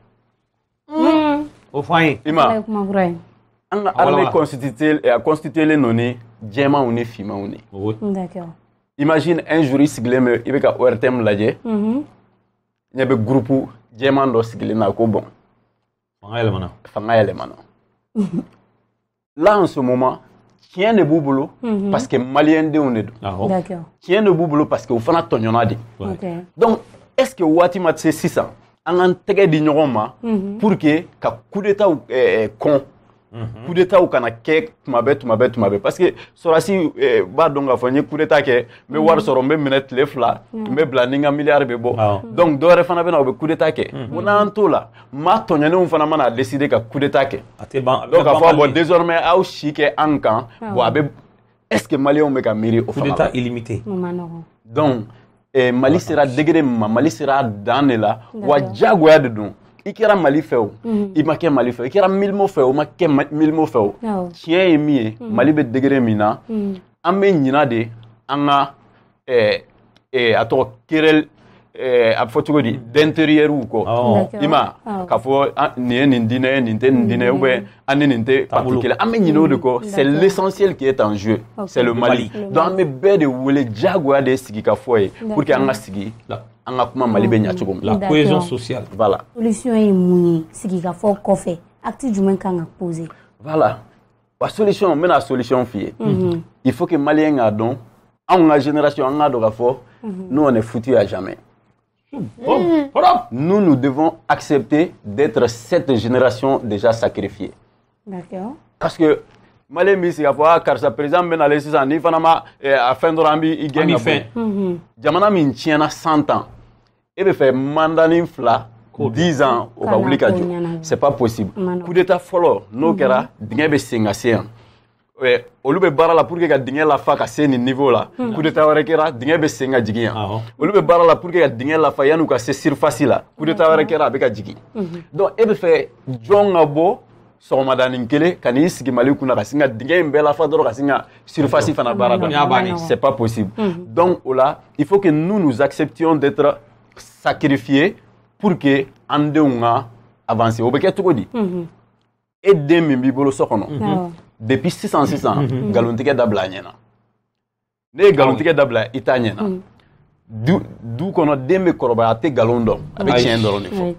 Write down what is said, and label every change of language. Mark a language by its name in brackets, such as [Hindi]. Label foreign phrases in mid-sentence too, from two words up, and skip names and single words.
[Bambara] o fɔ an ye i ma an ka [French] armée constituée [Bambara] don ni jɛmanw ni finmanw de [French] imagine un jour [Bambara] i sigilen bɛ i bɛ ka ORTM lajɛ ɲɛ bɛ groupe jɛman dɔ sigilen na ko bon fanga yɛlɛmana [French] là en ce moment [Bambara] tiɲɛ de b'u bolo [French] parce que [Bambara] maliyɛn denw de don tiɲɛ de b'u bolo [French] parce que [Bambara] u fana tɔɲɔna de [French] donc est-ce que [Bambara] waati ma se sisan an k'an tɛgɛ di ɲɔgɔn ma [French] pour que [Bambara] ka [French] coup d'état [Bambara] kɔn [French] coup d'état [Bambara] kana kɛ tuma bɛɛ [French] parce que [Bambara] sɔrɔdasi b'a dɔn k'a fɔ n ye [French] coup d'état [Bambara] kɛ n bɛ wari sɔrɔ n bɛ minɛ tile 2 n bɛ bila ni n ka miliyari bɛ bɔ donc dɔ wɛrɛ fana bɛ na o bɛ [French] coup d'état [Bambara] kɛ ko n'an t'o la maa tɔɲɔnenw fana mana décider ka [French] coup d'état [Bambara] kɛ donc k'a fɔ [French] bon désormais [Bambara] aw si kɛ an kan bon a bɛ [French] est-ce que [Bambara] maliyɛnw bɛ ka miiri o fana [French] coup d'état illimité [Bambara] donc Mali sera degré ma Mali sera dan de la wa jagoya de don i kɛra Mali fɛ o i ma kɛ Mali fɛ i kɛra Milimo fɛ o ma kɛ Milimo fɛ o tiɲɛ ye min ye Mali bɛ degré min na an bɛ ɲina de an ka a tɔgɔ querelle a bɛ fɔ cogo di d'intérieur kɔ i ma k'a fɔ nin ye nin diinɛ ye nin tɛ nin diinɛ ye [French] ou bien [Bambara] an ni nin tɛ parti kelen an bɛ ɲinɛ o de kɔ [French] c'est l'essentiel qui est en jeu c'est le Mali [Bambara] donc an bɛ bɛɛ de wele jagoya de sigi ka fɔ ye [French] pour que [Bambara] an ka sigi an ka kuma Mali bɛ ɲa cogo min [French] la cohésion sociale voilà solution [Bambara] ye mun ye sigi ka fɔ kɔfɛ acte jumɛn kan ka poser voilà wa solution n bɛna solution f'i ye [French] il faut que [Bambara] maliyɛn k'a dɔn anw ka génération an k'a dɔn k'a fɔ [French] nous on est foutus à jamais. Nous devons accepter d'être cette génération déjà sacrifiée. D'accord. Parce que malien [Bambara] mi sigi fɔ karisa président bɛ nalen sisan ni fana ma a fɛn dɔrɔn an b'i gɛn ka bɔ jamana min tiɲɛna 100 ans e bɛ fɛ mandanin 2 10 ans o ka wuli ka jɔ [French] c'est pas possible coup d'état [Bambara] fɔlɔ n'o kɛra dingɛ bɛ sen ka se yan olu bɛ baara la [French] pour que [Bambara] ka dingɛ lafa ka se nin niveau la [French] coup d'état [Bambara] wɛrɛ kɛra dingɛ bɛ sen ka jigin yan olu bɛ baara la [French] pour que [Bambara] ka dingɛ lafa yan'u ka se surface la [French] coup d'état [Bambara] wɛrɛ kɛra a bɛ ka jigin donc e bɛ fɛ jɔn ka bɔ sɔgɔmadanin kelen ka n'i sigi Mali kunna ka sin ka dingɛ in bɛɛ lafa dɔrɔn ka sin ka surface fana baara dɔn. [French] C'est pas possible. Donc au là, il faut que nous acceptions d'être sacrifiés pour que [Bambara] an denw ka [French] avancer. [Bambara] O bɛ kɛ cogo di? E den min b'i bolo so kɔnɔ depuis sisan galontigɛ dabila a ɲɛna. Ne ye galontigɛ dabila i t'a ɲɛna. Du kɔnɔ den bɛ kɔrɔbaya a tɛ galon dɔn a bɛ tiɲɛ dɔrɔn de fɔ.